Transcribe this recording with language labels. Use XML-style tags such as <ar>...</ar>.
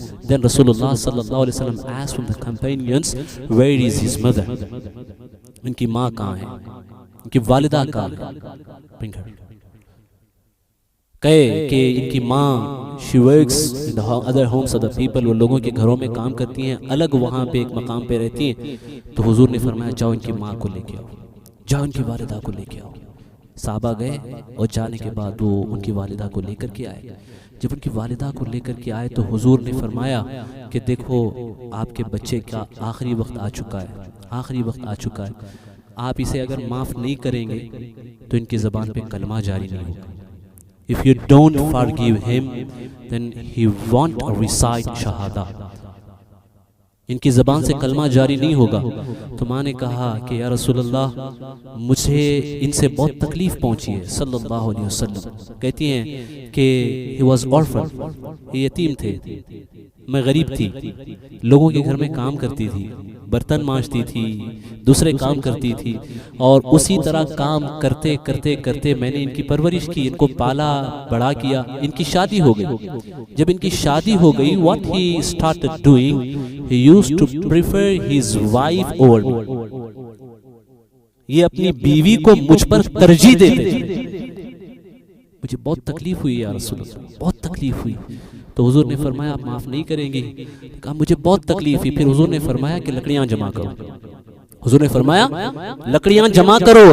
<en>Then Rasulullah sallallahu alaihi wasallam asked from the companions, where is his mother?</en> <ur>ان کی ماں کہاں ہے، ان کی والدہ کہاں ہے؟</ur> <en>Bring her.</en> <ur>کہے کہ ان کی ماں</ur> <en>she works in the other homes of the people،</en> <ur>وہ لوگوں کے گھروں میں کام کرتی ہیں، الگ وہاں پہ ایک مقام پہ رہتی ہیں. تو حضور نے فرمایا جاؤ ان کی ماں کو لے کے آؤ، جاؤ ان کی والدہ کو لے کے آؤ. صحابہ گئے اور جانے کے بعد وہ ان کی والدہ کو لے کر کے آئے. جب ان کی والدہ کو لے کر کے آئے تو حضور نے فرمایا کہ دیکھو آپ کے بچے کا آخری وقت آ چکا ہے، آخری وقت آ چکا ہے، آپ اسے اگر معاف نہیں کریں گے تو ان کی زبان پہ کلمہ جاری نہیں ہوگا.</ur> <en>If you don't forgive him, then he won't recite Shahada.</en> <ur>ان کی زبان سے کلمہ جاری نہیں ہوگا. تو ماں نے کہا کہ یا رسول اللہ مجھے ان سے بہت تکلیف پہنچی ہے صلی اللہ علیہ وسلم. کہتی ہیں کہ</ur> <en>he was orphan،</en> <ur>یہ یتیم تھے، میں غریب تھی، لوگوں کے گھر میں کام کرتی تھی، برتن مانجتی تھی، دوسرے کام کرتی تھی، اور اسی طرح کام کرتے کرتے کرتے میں نے ان کی پرورش کی، ان کو پالا بڑا کیا. ان کی شادی ہو گئی. جب ان کی شادی ہو گئی</ur> <en>what he started doing, he used to prefer his wife over me.</en> <ur>یہ اپنی بیوی کو مجھ پر ترجیح دیتے تھے. مجھے بہت تکلیف ہوئی یا رسول اللہ، بہت تکلیف ہوئی. تو حضور نے فرمایا آپ معاف نہیں کریں گے؟ کہا مجھے بہت تکلیف ہوئی. پھر حضور نے فرمایا کہ لکڑیاں جمع کرو. حضور نے فرمایا لکڑیاں جمع کرو.</ur>